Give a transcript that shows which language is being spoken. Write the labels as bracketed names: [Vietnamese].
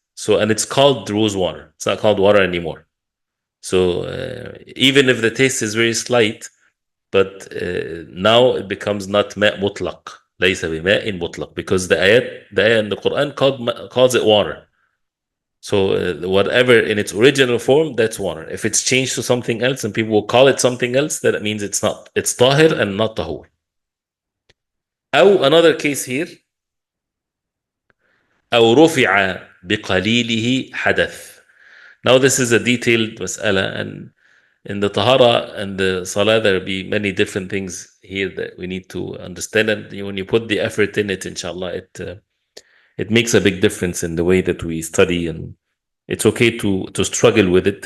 [English] So, and it's called rose water. It's not called water anymore. So even if the taste is very slight, but now it becomes not [Arabic] ماء مطلق. ليس بماء مطلق, [English] because the ayah in the Quran calls it water. So whatever in its original form, that's water. If it's changed to something else and people will call it something else, then it means it's not. It's tahir and not tahur. [Arabic] أو [English] another case here, [Arabic] أو رفع بقليله حدث. [English] Now this is a detailed mas'ala, and in the tahara and the salah, there will be many different things here that we need to understand. And when you put the effort in it, inshallah, it makes a big difference in the way that we study. And it's okay to struggle with it.